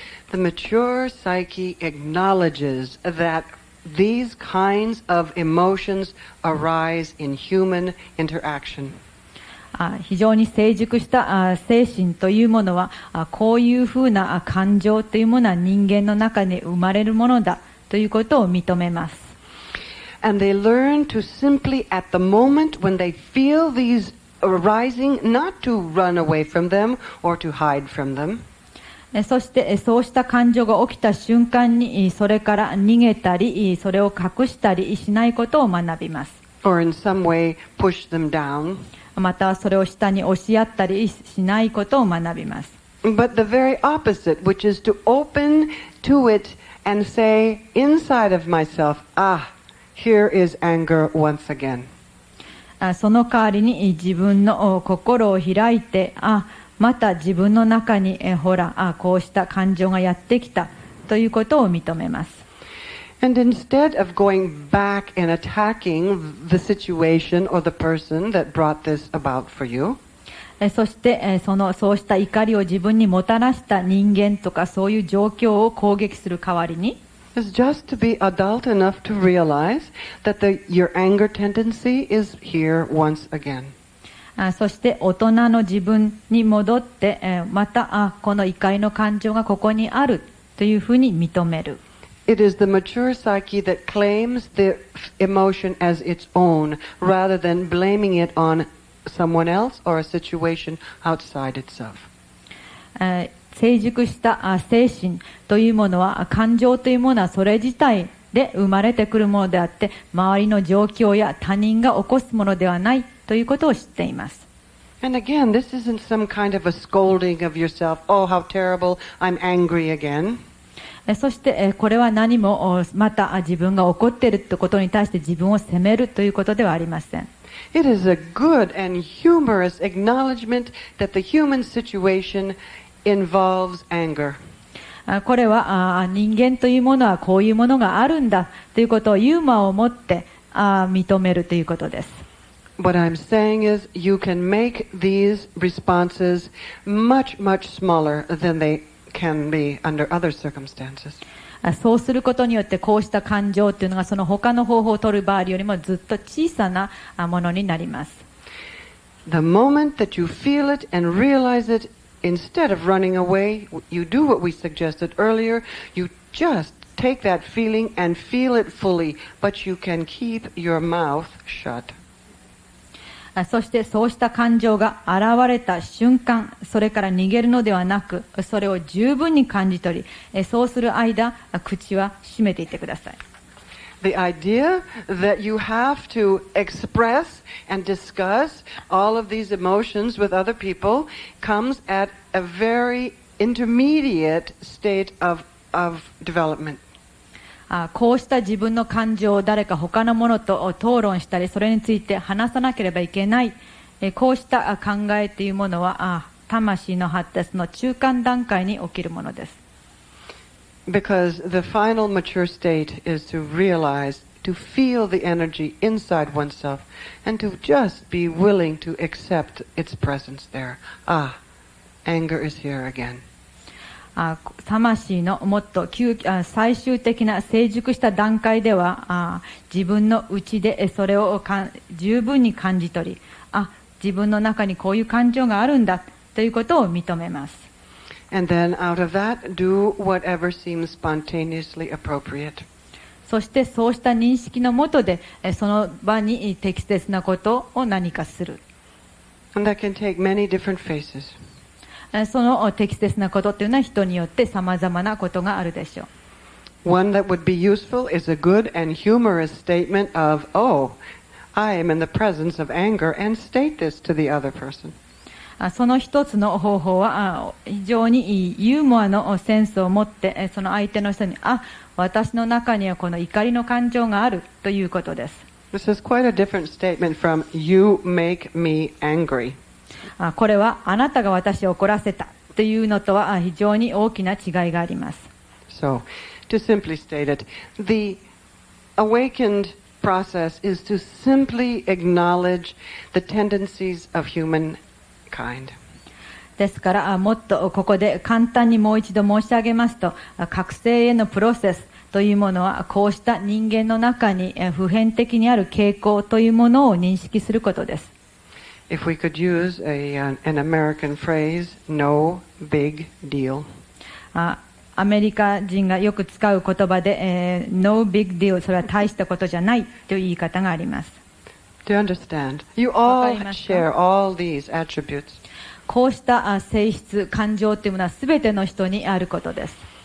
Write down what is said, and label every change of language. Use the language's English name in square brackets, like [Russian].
[English] the mature psyche acknowledges that these kinds of emotions arise in human interaction. [Japanese] 非常に成熟した精神というものはこういうふうな感情というものは人間の中に生まれるものだということを認めます。 [English] And they learn to simply at the moment when they feel these arising, not to run away from them or to hide from them. [Japanese] そしてそうした感情が起きた瞬間にそれから逃げたりそれを隠したりしないことを学びます。 [English] Or in some way push them down. [Japanese] またそれを下に押し合ったりしないことを学びます。 [English] But the very opposite, which is to open to it and say inside of myself, here is anger once again. [Japanese] その代わりに自分の心を開いて、また自分の中にほら、こうした感情がやってきたということを認めます。 [English] And instead of going back and attacking the situation or the person that brought this about for you, [Japanese] そしてそうした怒りを自分にもたらした人間とかそういう状況を攻撃する代わりに、 [English] is just to be adult enough to realize that your anger tendency is here once again. [Japanese] そして大人の自分に戻って、またこの怒りの感情がここにあるというふうに認める。 [English] It is the mature psyche that claims the emotion as its own rather than blaming it on someone else or a situation outside itself. [Japanese] 成熟した精神というものは感情というものはそれ自体で生まれてくるものであって周りの状況や他人が起こすものではないということを知っています。 [English] And again, this isn't some kind of a scolding of yourself. Oh, how terrible, I'm angry again. [Japanese] そしてこれは何もまた自分が怒っているということに対して自分を責めるということではありません。 [English] It is a good and humorous acknowledgement that the human situation involves anger. [Japanese] これは人間というものはこういうものがあるんだということをユーモアを持って認めるということです。 [English] What I'm saying is you can make these responses much, much smaller than they can be under other circumstances. [Japanese] そうすることによってこうした感情というのがその他の方法を取る場合よりもずっと小さなものになります。 [English] The moment that you feel it and realize it, instead of running away, you do what we suggested earlier. You just take that feeling and feel it fully, but you can keep your mouth shut. [Japanese] そしてそうした感情が現れた瞬間、それから逃げるのではなく、それを十分に感じ取り、そうする間、口は閉めていってください。 [English] The idea that you have to express and discuss all of these emotions with other people comes at a very intermediate state of development. [Japanese] こうした自分の感情を誰か他のものと討論したり、それについて話さなければいけない。こうした考えというものは、魂の発達の中間段階に起きるものです。 [English] Because the final mature state is to realize, to feel the energy inside oneself, and to just be willing to accept its presence there. Anger is here again. [Japanese] 魂のもっと最終的な成熟した段階では自分の内でそれを十分に感じ取り、自分の中にこういう感情があるんだということを認めます。 [English] And then out of that, do whatever seems spontaneously appropriate. [Japanese] そしてそうした認識のもとでその場に適切なことを何かする。 [English] And that can take many different phases. [Japanese] その適切なことというのは人によって様々なことがあるでしょう。 [English] One that would be useful is a good and humorous statement of, oh, I am in the presence of anger, and state this to the other person. [Japanese] その一つの方法は非常にいいユーモアのセンスを持ってその相手の人に私の中にはこの怒りの感情があるということです。 [English] This is quite a different statement from, you make me angry. [Japanese] これはあなたが私を怒らせたというのとは非常に大きな違いがあります。 [English] So, to simply state it, the awakened process is to simply acknowledge the tendencies of humankind. [Japanese] ですからもっとここで簡単にもう一度申し上げますと、覚醒へのプロセスというものはこうした人間の中に普遍的にある傾向というものを認識することです。 [English] if we could use an American phrase, no big deal. [Japanese] アメリカ人がよく使う言葉で、 [English] no big deal、 [Japanese] それは大したことじゃないという言い方があります。 [English] Do you understand? You all share all these attributes. [Japanese] こうした性質、感情というものはすべての人にあることです。